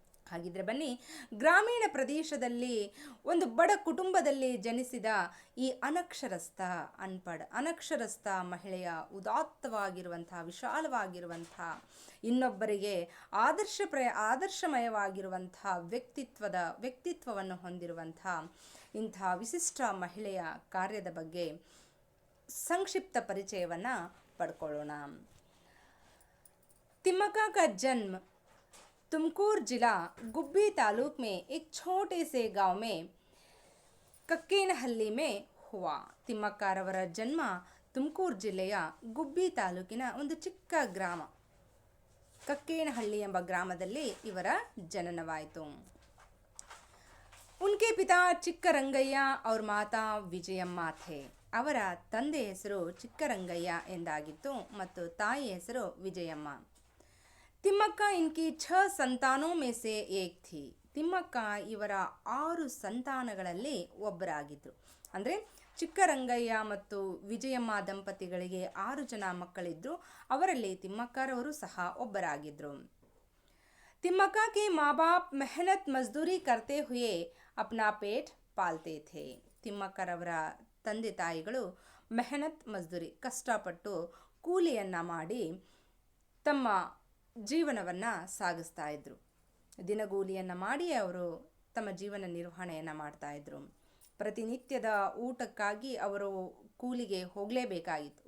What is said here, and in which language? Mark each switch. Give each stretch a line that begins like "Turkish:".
Kannada: ಹಾಗಿದ್ರೆ ಬನ್ನಿ, ಗ್ರಾಮೀಣ ಪ್ರದೇಶದಲ್ಲಿ ಒಂದು ಬಡ ಕುಟುಂಬದಲ್ಲಿ ಜನಿಸಿದ ಈ ಅನಕ್ಷರಸ್ಥ ಮಹಿಳೆಯ ಉದಾತ್ತವಾಗಿರುವಂತಹ, ವಿಶಾಲವಾಗಿರುವಂತಹ, ಇನ್ನೊಬ್ಬರಿಗೆ ಆದರ್ಶಮಯವಾಗಿರುವಂತಹ ವ್ಯಕ್ತಿತ್ವವನ್ನು ಹೊಂದಿರುವಂತಹ ಇಂಥ ವಿಶಿಷ್ಟ ಮಹಿಳೆಯ ಕಾರ್ಯದ ಬಗ್ಗೆ ಸಂಕ್ಷಿಪ್ತ ಪರಿಚಯವನ್ನು ಪಡ್ಕೊಳ್ಳೋಣ।
Hindi: तिम्मक्का का जन्म तुमकूर जिला गुब्बी तालुक में एक छोटे से गांव में ಕಕ್ಕೇನಹಳ್ಳಿ में हुआ।
Kannada: ತಿಮ್ಮಕ್ಕರವರ ಜನ್ಮ ತುಮಕೂರು ಜಿಲ್ಲೆಯ ಗುಬ್ಬಿ ತಾಲೂಕಿನ ಒಂದು ಚಿಕ್ಕ ಗ್ರಾಮ ಕಕ್ಕೇನಹಳ್ಳಿ ಎಂಬ ಗ್ರಾಮದಲ್ಲಿ ಇವರ ಜನನವಾಯಿತು।
Hindi: उनके पिता ಚಿಕ್ಕರಂಗಯ್ಯ और माता ವಿಜಯಮ್ಮ थे।
Kannada: ಅವರ ತಂದೆ ಹೆಸರು ಚಿಕ್ಕರಂಗಯ್ಯ ಎಂದಾಗಿತ್ತು ಮತ್ತು ತಾಯಿ ಹೆಸರು ವಿಜಯಮ್ಮ।
Hindi: ತಿಮ್ಮಕ್ಕ इनकी 6 संतानों में से एक थी।
Kannada: ತಿಮ್ಮಕ್ಕ ಇವರ 6 ಸಂತಾನಗಳಲ್ಲಿ ಒಬ್ಬರಾಗಿದ್ದರು। ಅಂದರೆ ಚಿಕ್ಕರಂಗಯ್ಯ ಮತ್ತು ವಿಜಯಮ್ಮ ದಂಪತಿಗಳಿಗೆ 6 ಜನ ಮಕ್ಕಳಿದ್ರು, ಅವರಲ್ಲಿ ತಿಮ್ಮಕ್ಕರವರು ಸಹ ಒಬ್ಬರಾಗಿದ್ದರು।
Hindi: ತಿಮ್ಮಕ್ಕ के माँ बाप मेहनत मजदूरी करते हुए अपना पेट पालते थे।
Kannada: ತಿಮ್ಮಕ್ಕರವರ ತಂದೆ ತಾಯಿಗಳು
Hindi: ಮೆಹನತ್ ಮಜ್ದೂರಿ,
Kannada: ಕಷ್ಟಪಟ್ಟು ಕೂಲಿಯನ್ನು ಮಾಡಿ ತಮ್ಮ ಜೀವನವನ್ನು ಸಾಗಿಸ್ತಾ ಇದ್ರು। ದಿನಗೂಲಿಯನ್ನು ಮಾಡಿ ಅವರು ತಮ್ಮ ಜೀವನ ನಿರ್ವಹಣೆಯನ್ನು ಮಾಡ್ತಾ ಇದ್ರು। ಪ್ರತಿನಿತ್ಯದ ಊಟಕ್ಕಾಗಿ ಅವರು ಕೂಲಿಗೆ ಹೋಗಲೇಬೇಕಾಗಿತ್ತು.